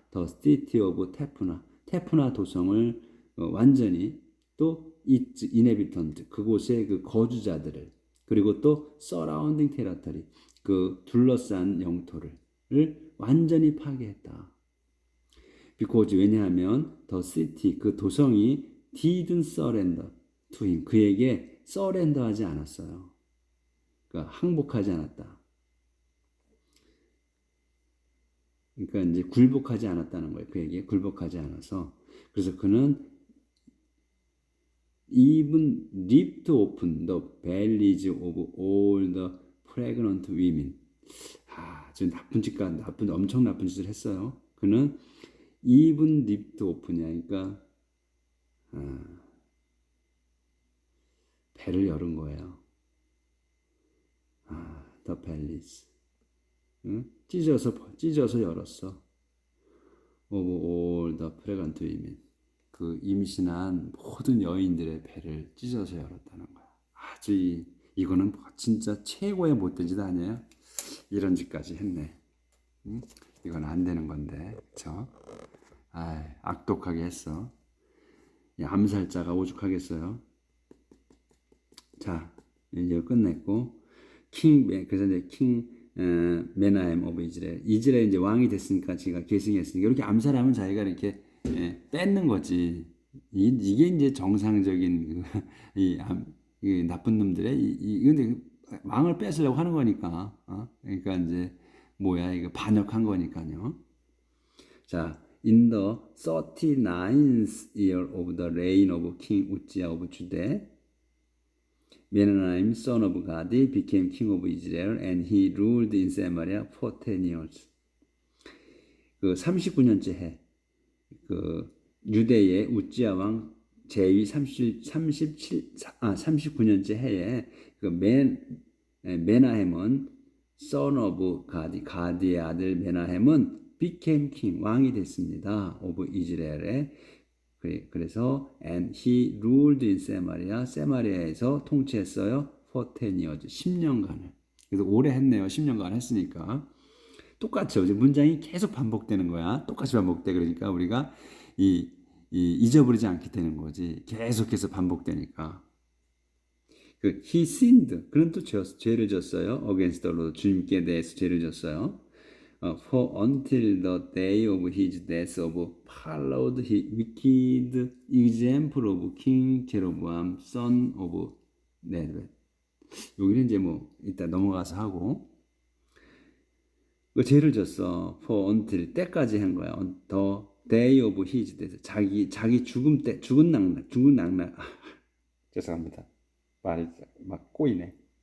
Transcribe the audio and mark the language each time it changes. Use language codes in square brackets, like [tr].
[en] the city of [ko] 테푸나 도성을 완전히, 또 [en] its inhabitant [ko] 그곳의 그 거주자들을, 그리고 또 [en] surrounding territory [ko] 그 둘러싼 영토를 완전히 파괴했다. [en] because [ko] 왜냐하면 [en] the city [ko] 그 도성이 [en] didn't surrender to him, [ko] 그에게 [en] surrender [ko] 하지 않았어요. 그러니까 항복하지 않았다. 그러니까 이제 굴복하지 않았다는 거예요. 그에게 굴복하지 않아서. 그래서 그는 [en] even ripped open the bellies of all the pregnant women. [ko] 지금 엄청 나쁜 짓을 했어요. [en] 그는 even ripped open이야. [ko] 그러니까 배를 열은 거예요. [en] the bellies. [ko] 찢어서 열었어. [en] of all the pregnant women. [ko] 그 임신한 모든 여인들의 배를 찢어서 열었다는 거야. 아주 이거는 뭐 진짜 최고의 못된 짓 아니에요? 이런 짓까지 했네. 이건 안 되는 건데, 그쵸? 아, 악독하게 했어. 이 암살자가 오죽하겠어요. 자, 이제 끝냈고, 그래서 이제 메나헴 오브 이스라엘. 이스라엘 이제 왕이 됐으니까, 지가 계승했으니까, 이렇게 암살하면 자기가 이렇게 뺏는 거지. 이게 이제 정상적인 이 나쁜 놈들의 근데 왕을 뺏으려고 하는 거니까, 그러니까 이제 뭐야 이거 반역한 거니까요. [en] 자, in the 39th year of the reign of King Uzziah of Judah, Menahem son of Gadi became king of Israel, and he ruled in Samaria for 10 years. [ko] 그 39년째 해. 그 유대의 우찌야 왕 제위 39년째 해에 그 메나헴은 [en] son of [ko] 가디의 아들 메나헴은 [en] became king [ko] 왕이 됐습니다. [en] of [ko] 이스라엘에. 그래서 [en] and he ruled in Samaria [ko] 세마리아에서 통치했어요. [en] for 10 years [ko] 10년간을. 그래서 오래 했네요. 10년간 했으니까. 똑같죠. 이제 문장이 계속 반복되는 거야. 똑같이 반복돼. 그러니까 우리가 잊어버리지 않게 되는 거지. 계속해서 반복되니까. 그 [en] he sinned. [ko] 그는 또 죄를 졌어요. [en] against the Lord. [ko] 주님께 대해서 죄를 졌어요. [en] For until the day of his death followed his wicked example of King Jeroboam, son of Nebat. [ko] 여기는 이제 뭐 이따 넘어가서 하고 그 죄를 졌어. [en] For until [ko] 때까지 한 거야. [en] The day of his death. [ko] 자기 죽음 때 죽은 낙락. 죄송합니다. 말이 막 꼬이네.